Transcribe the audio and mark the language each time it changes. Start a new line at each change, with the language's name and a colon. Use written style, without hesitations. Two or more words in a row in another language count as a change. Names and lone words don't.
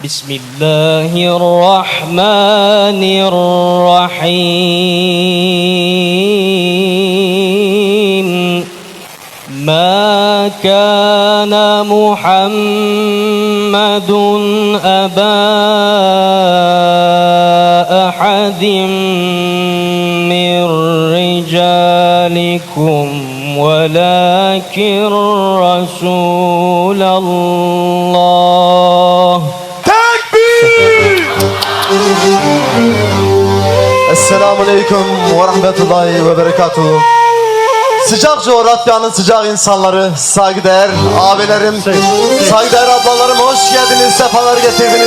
Arabic: بسم الله الرحمن الرحيم ما كان محمد أبا أحد من رجالكم ولكن رسول الله. السلام عليكم ورحمة الله وبركاته.
Turkish: Sıcak coğrafyanın sıcak insanları, saygıdeğer abilerim, saygıdeğer ablalarım, hoş geldiniz, sefalar getirdiniz.